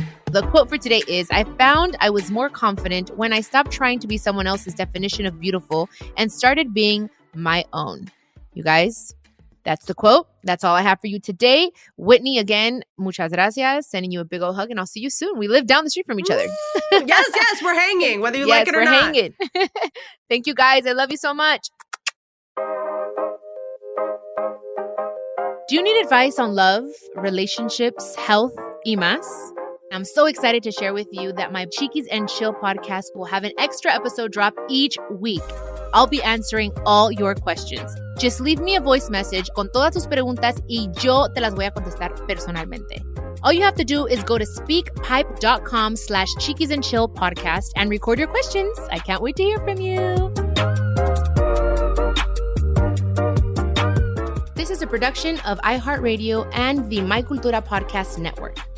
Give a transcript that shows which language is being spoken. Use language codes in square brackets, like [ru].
[en] The quote for today is, I found I was more confident when I stopped trying to be someone else's definition of beautiful and started being my own. You guys, that's the quote. That's all I have for you today. Whitney, again, [es] muchas gracias. [en] Sending you a big old hug, and I'll see you soon. We live down the street from each other. Yes, we're hanging, whether you like it or not. Hanging. Thank you, guys. I love you so much. Do you need advice on love, relationships, health, [es] y más? [en] I'm so excited to share with you that my Chiquis and Chill podcast will have an extra episode drop each week. I'll be answering all your questions. Just leave me a voice message [es] con todas tus preguntas y yo te las voy a contestar personalmente. [en] All you have to do is go to speakpipe.com/Chiquis and Chill podcast and record your questions. I can't wait to hear from you. This is a production of iHeartRadio and the My Cultura podcast network.